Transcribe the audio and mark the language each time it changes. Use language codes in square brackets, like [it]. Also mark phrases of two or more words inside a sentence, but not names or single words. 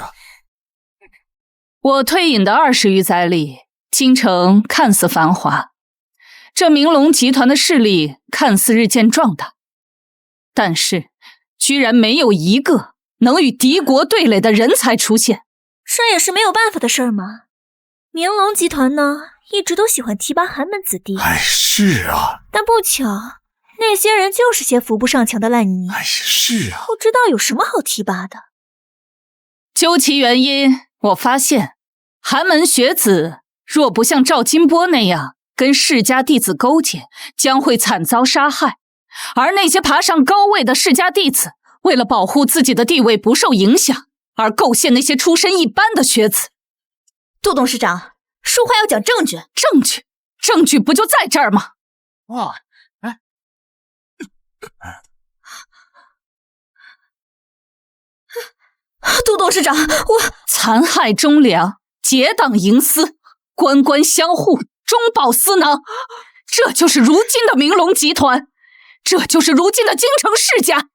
[zh] 我退隱的20餘載裡，京城看似繁華，這明龍集團的勢力看似日漸壯大，但是居然沒有一個能與敵國對壘的人才出現。這也是沒有辦法的事兒嘛。明龍集團呢，一直都喜歡提拔寒門子弟。是啊。但不巧，那些人就是些扶不上牆的爛泥。是啊。不知道有什麼好提拔的。究其原因，我發現寒門學子若不像趙金波那樣跟世家弟子勾結，將會慘遭殺害。而那些爬上高位的世家弟子，為了保護自己的地位不受影響，而構陷那些出身一般的學子。杜董事長，說話要講證據。證據不就在這兒嗎？哇，杜董事長，我殘害忠良，結黨營私，官官相護，中飽私囊，這就是如今的明龍集團，這就是如今的京城世家。